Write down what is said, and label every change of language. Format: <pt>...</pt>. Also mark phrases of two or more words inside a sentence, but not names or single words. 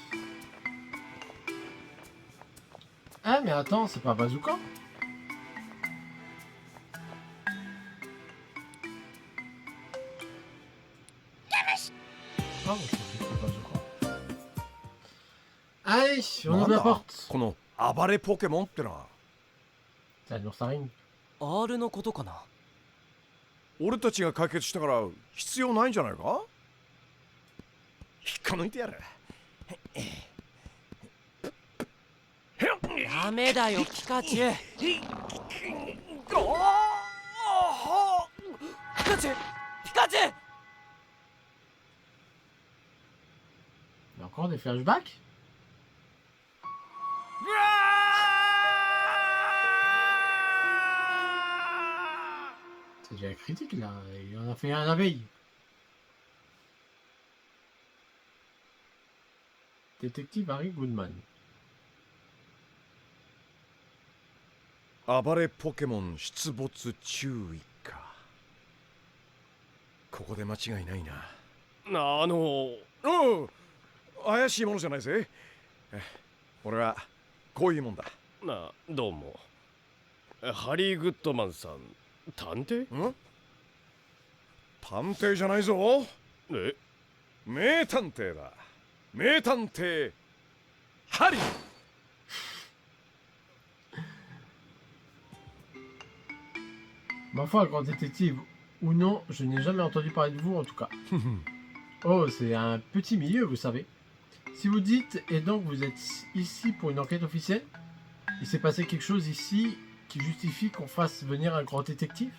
<fr>Ah, mais attends, c'est pas Bazooka? Ah, bon, je pensais que c'était Bazooka. Allez, on ouvre la porte.</fr> <ja>この暴れポケモンってのは。 C'est un oursarine. R のことかな。俺たちが解決したから必要ないんじゃないか？引っこ抜いてやる。ダメだよピカチュウ。ピカチュウピカチュウ。</ja> <fr>Il y a encore des flashbacks? C'est déjà critique là, il en a fait un la veille. Détective Harry Goodman.</fr> <ja>暴れポケモン出没注意か。ここで間違いないな。うん、怪しいものじゃないぜ。俺はこういうもんだ。どうも。ハリー・グッドマンさん、探偵？ん？探偵じゃないぞ。え？名探偵だ。名探偵ハリー。</ja> <fr>Ma foi, grand détective ou non, je n'ai jamais entendu parler de vous en tout cas. Oh, c'est un petit milieu, vous savez. Si vous dites, et donc vous êtes ici pour une enquête officielle, il s'est passé quelque chose ici qui justifie qu'on fasse venir un grand détective?</fr>